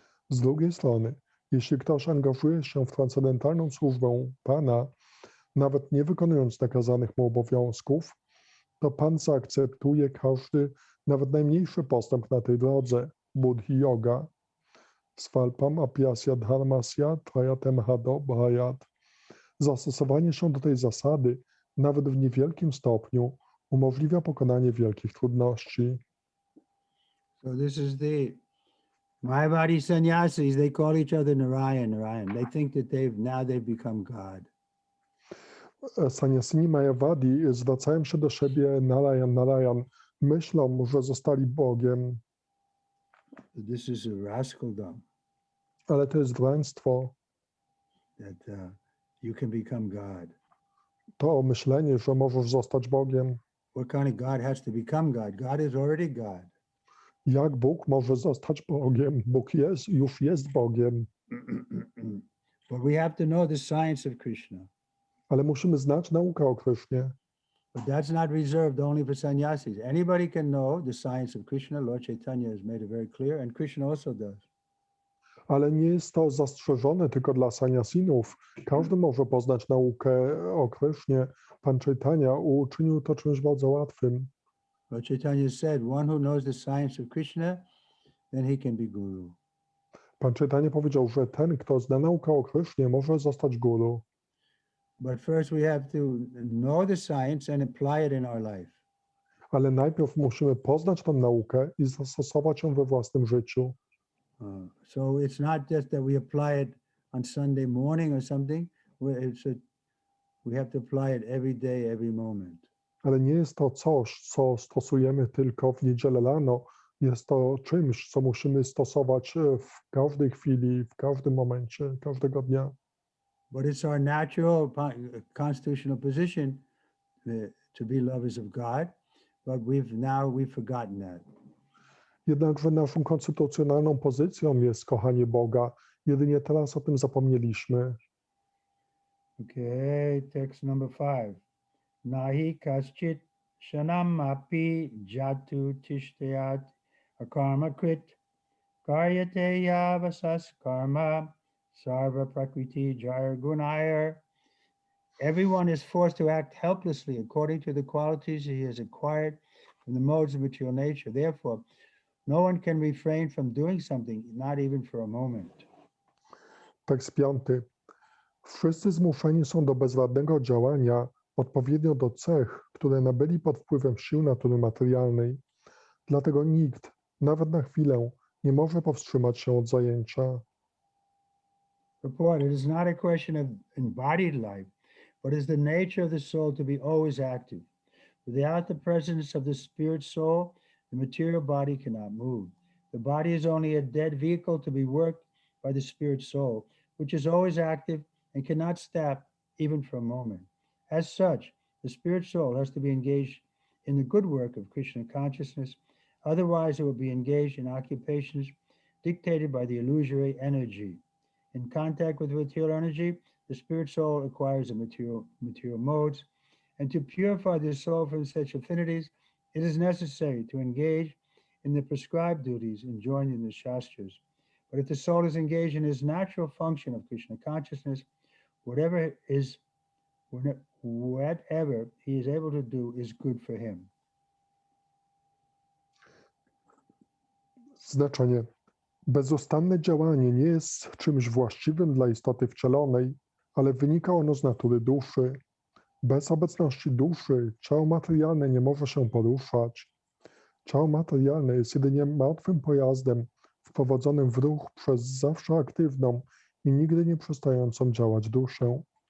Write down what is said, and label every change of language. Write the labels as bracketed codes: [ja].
[pl] Z drugiej strony, jeśli ktoś angażuje się w transcendentalną służbę Pana, nawet nie wykonując nakazanych mu obowiązków, to Pan zaakceptuje każdy, nawet najmniejszy postęp na tej drodze, buddhi yoga. [sa] Svalpam apyasya dharmasya trayatem hado bhayat. [pl] Zastosowanie się do tej zasady, nawet w niewielkim stopniu, umożliwia pokonanie wielkich trudności. [en] So this is the Mayavadi sannyasis. They call each other Narayan, Narayan. They think that they've become God. [pl] Sannyasini Mayavadi zwracają się do siebie Narayan, Narayan. Myślą, że zostali Bogiem. [en] This is a rascaldom. [pl] Ale to jest wręctwo. [en] That you can become God. [pl] To myślenie, że możesz zostać Bogiem. [en] What kind of God has to become God? God is already God. [pl] Jak Bóg może zostać Bogiem? Bóg już jest Bogiem. [en] But we have to know the science of Krishna. [pl] Ale musimy znać naukę o Krysznie. [en] But that's not reserved only for sannyasis. Anybody can know the science of Krishna. Lord Chaitanya has made it very clear, and Krishna also does. [pl] Ale nie jest to zastrzeżone tylko dla sannyasinów. Każdy może poznać naukę o Krysznie. Pan Chaitanya uczynił to czymś bardzo łatwym. [en] Lord Chaitanya said, one who knows the science of Krishna, then he can be guru. [pl] Pan Chaitanya powiedział, że ten, kto zna naukę o Krysznie, może zostać guru. [en] But first we have to know the science and apply it in our life. [pl] Ale najpierw musimy poznać tę naukę i zastosować ją we własnym życiu. [en] So it's not just that we apply it on Sunday morning or something. We have to apply it every day, every moment. [pl] Ale nie jest to coś, co stosujemy tylko w niedzielę rano. Jest to czymś, co musimy stosować w każdej chwili, w każdym momencie, każdego dnia. [en] But it's our natural constitutional position to be lovers of God, but we've forgotten that. [pl] Jednakże naszą konstytucjonalną pozycją jest kochanie Boga. Jedynie teraz o tym zapomnieliśmy. [en] Okay, text number 5. [sa] Nahi kaschit shanam api jatu tishtayat akarma krit karyate yavasas karma sarva prakriti jayar gunayar. [en] Everyone is forced to act helplessly according to the qualities he has acquired from the modes of material nature. Therefore, no one can refrain from doing something, not even for a moment. [pl] Tekst 5. Wszyscy zmuszeni są do bezwładnego działania odpowiednio do cech, które nabyli pod wpływem sił natury materialnej. Dlatego nikt, nawet na chwilę, nie może powstrzymać się od zajęcia. [en] Report, it is not a question of embodied life, but is the nature of the soul to be always active. Without the presence of the spirit soul, the material body cannot move. The body is only a dead vehicle to be worked by the spirit soul, which is always active and cannot stop even for a moment. As such, the spirit soul has to be engaged in the good work of Krishna consciousness. Otherwise, it will be engaged in occupations dictated by the illusory energy. In contact with material energy, the spirit soul acquires the material modes. And to purify the soul from such affinities, it is necessary to engage in the prescribed duties enjoined in the Shastras. But if the soul is engaged in its natural function of Krishna consciousness, whatever he is able to do is good for him. [pl] Znaczenie. Bezustanne działanie nie jest czymś właściwym dla istoty wcielonej, ale wynika ono z natury duszy. Bez obecności duszy ciało materialne nie może się poruszać. Ciało materialne jest jedynie martwym pojazdem wprowadzonym w ruch przez zawsze aktywną i nigdy nie przestającą działać duszę.